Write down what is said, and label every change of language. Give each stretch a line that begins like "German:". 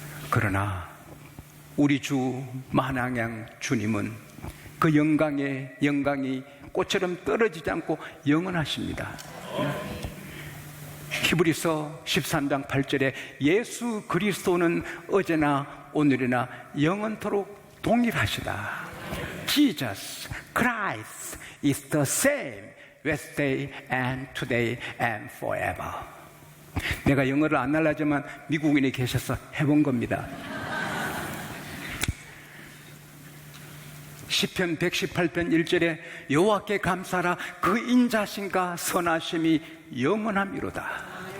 Korean: 그러나 우리 주 만왕양 주님은 그 영광이 꽃처럼 떨어지지 않고 영원하십니다. 히브리서 13장 8절에 예수 그리스도는 어제나 오늘이나 영원토록 동일하시다.
English: Jesus Christ is the same yesterday and today and forever.
Korean: 내가 영어를 안 알라지만 미국인이 계셔서 해본 겁니다. 시편 118편 1절에 여호와께 감사하라, 그 인자심과 선하심이 영원함이로다.